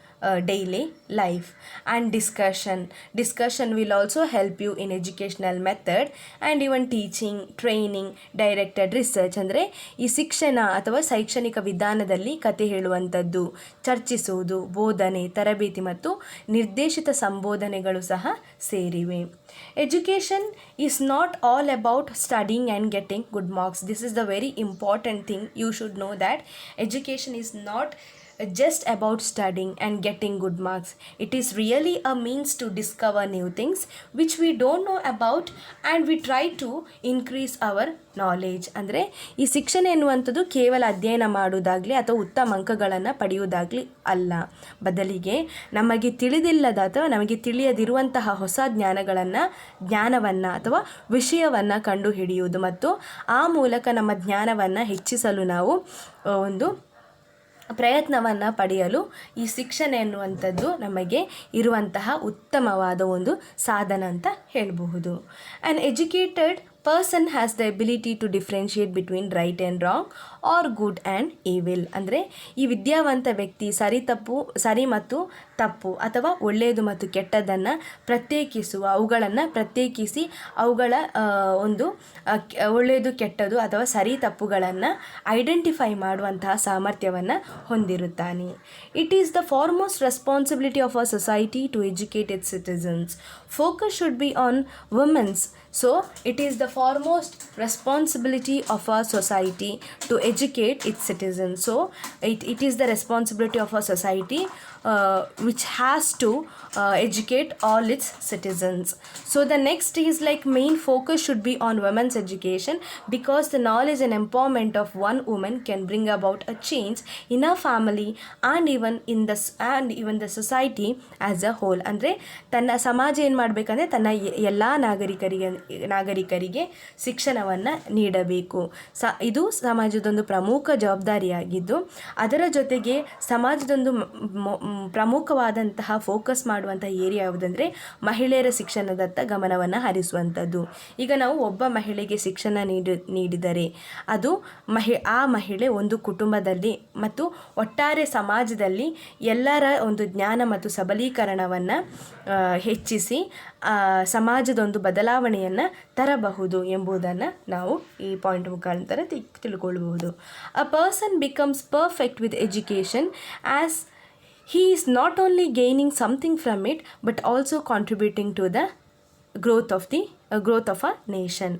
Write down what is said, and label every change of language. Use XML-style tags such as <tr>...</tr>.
<en>daily life. And discussion will also help you in educational method and even teaching, training, directed research.</en> <kn>ಅಂದರೆ ಈ ಶಿಕ್ಷಣ ಅಥವಾ ಶೈಕ್ಷಣಿಕ ವಿಧಾನದಲ್ಲಿ ಕತೆ ಹೇಳುವಂಥದ್ದು, ಚರ್ಚಿಸುವುದು, ಬೋಧನೆ, ತರಬೇತಿ ಮತ್ತು ನಿರ್ದೇಶಿತ ಸಂಬೋಧನೆಗಳು ಸಹ ಸೇರಿವೆ.</kn> <en>Education is not all about studying and getting good marks. This is the very important thing. You should know that education is not just about studying and getting good marks. It is really a means to discover new things which we don't know about, and we try to increase our knowledge.</en> <kn>ಅಂದರೆ ಈ ಶಿಕ್ಷಣ ಎನ್ನುವಂಥದ್ದು ಕೇವಲ ಅಧ್ಯಯನ ಮಾಡುವುದಾಗಲಿ ಅಥವಾ ಉತ್ತಮ ಅಂಕಗಳನ್ನು ಪಡೆಯುವುದಾಗಲಿ ಅಲ್ಲ, ಬದಲಿಗೆ ನಮಗೆ ತಿಳಿದಿಲ್ಲದ ಅಥವಾ ನಮಗೆ ತಿಳಿಯದಿರುವಂತಹ ಹೊಸ ಜ್ಞಾನವನ್ನು ಅಥವಾ ವಿಷಯವನ್ನು ಕಂಡುಹಿಡಿಯುವುದು ಮತ್ತು ಆ ಮೂಲಕ ನಮ್ಮ ಜ್ಞಾನವನ್ನು ಹೆಚ್ಚಿಸಲು ನಾವು ಒಂದು ಪ್ರಯತ್ನವನ್ನು ಪಡೆಯಲು ಈ ಶಿಕ್ಷಣ ಎನ್ನುವಂಥದ್ದು ನಮಗೆ ಇರುವಂತಹ ಉತ್ತಮವಾದ ಒಂದು ಸಾಧನ ಅಂತ ಹೇಳಬಹುದು.</kn> <en>An educated person has the ability to differentiate between right and wrong or good and evil.</en> <kn>ಅಂದರೆ ಈ ವಿದ್ಯಾವಂತ ವ್ಯಕ್ತಿ ಸರಿ ಮತ್ತು ತಪ್ಪು ಅಥವಾ ಒಳ್ಳೆಯದು ಮತ್ತು ಕೆಟ್ಟದ್ದನ್ನು ಅವುಗಳನ್ನು ಪ್ರತ್ಯೇಕಿಸಿ ಅವುಗಳ ಒಂದು ಒಳ್ಳೆಯದು ಕೆಟ್ಟದು ಅಥವಾ ಸರಿ ತಪ್ಪುಗಳನ್ನು ಐಡೆಂಟಿಫೈ ಮಾಡುವಂತಹ ಸಾಮರ್ಥ್ಯವನ್ನು ಹೊಂದಿರುತ್ತಾನೆ.</kn> <en>It is the foremost responsibility of a society to educate its citizens. Focus should be on women's. So it is the foremost responsibility of our society to educate its citizens. So it is the responsibility of our society which has to educate all its citizens. So the next is like main focus should be on women's education, because the knowledge and empowerment of one woman can bring about a change in a family and even the society as a whole.</en> <kn>ಅಂದರೆ ತನ್ನ ಸಮಾಜ ಏನು ಮಾಡಬೇಕಂದ್ರೆ ತನ್ನ ಎಲ್ಲ ನಾಗರಿಕರಿಗೆ ಶಿಕ್ಷಣವನ್ನು ನೀಡಬೇಕು. ಇದು ಸಮಾಜದೊಂದು ಪ್ರಮುಖ ಜವಾಬ್ದಾರಿಯಾಗಿದ್ದು, ಅದರ ಜೊತೆಗೆ ಸಮಾಜದೊಂದು ಪ್ರಮುಖವಾದಂತಹ ಫೋಕಸ್ ಮಾಡುವಂತಹ ಏರಿಯಾ ಯಾವುದಂದರೆ ಮಹಿಳೆಯರ ಶಿಕ್ಷಣದತ್ತ ಗಮನವನ್ನು ಹರಿಸುವಂಥದ್ದು. ಈಗ ನಾವು ಒಬ್ಬ ಮಹಿಳೆಗೆ ಶಿಕ್ಷಣ ನೀಡಿದರೆ ಅದು ಆ ಮಹಿಳೆ ಒಂದು ಕುಟುಂಬದಲ್ಲಿ ಮತ್ತು ಒಟ್ಟಾರೆ ಸಮಾಜದಲ್ಲಿ ಎಲ್ಲರ ಒಂದು ಜ್ಞಾನ ಮತ್ತು ಸಬಲೀಕರಣವನ್ನು ಹೆಚ್ಚಿಸಿ ಸಮಾಜದೊಂದು ಬದಲಾವಣೆಯನ್ನು ತರಬಹುದು ಎಂಬುದನ್ನು ನಾವು ಈ ಪಾಯಿಂಟ್ ಮುಖಾಂತರ ತಿಳ್ಕೊಳ್ಬಹುದು.</kn> <en>A person becomes perfect with education as he is not only gaining something from it but also contributing to the growth of a nation.</en>